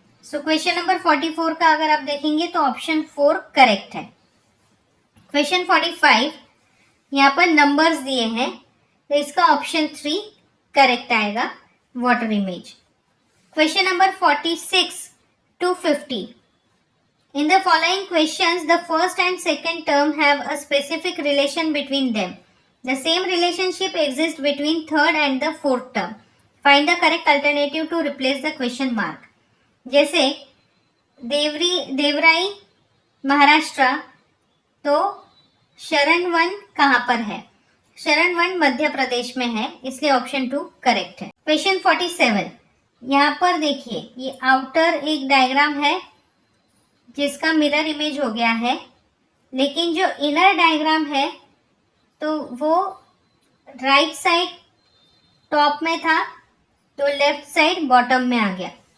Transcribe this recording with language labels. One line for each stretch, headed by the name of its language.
Hindi: So question number 44 का अगर आप देखेंगे तो ऑप्शन 4 करेक्ट है। क्वेश्चन 45, यहाँ पर नंबर्स दिए हैं तो इसका ऑप्शन 3 करेक्ट आएगा,
English: Water image. Question number 46 to 50. In the following questions, the first and second term have a specific relation between them. The same relationship exists between third and the fourth term. Find the correct alternative to replace the question mark.
Hindi: जैसे देवराई महाराष्ट्र, तो शरण one कहाँ पर है, शरण one Madhya Pradesh में है, इसलिए ऑप्शन 2 करेक्ट है। क्वेश्चन 47, यहाँ पर देखिए ये आउटर एक डायग्राम है जिसका मिरर इमेज हो गया है, लेकिन जो इनर डायग्राम है तो वो राइट साइड टॉप में था तो लेफ्ट साइड बॉटम में आ गया।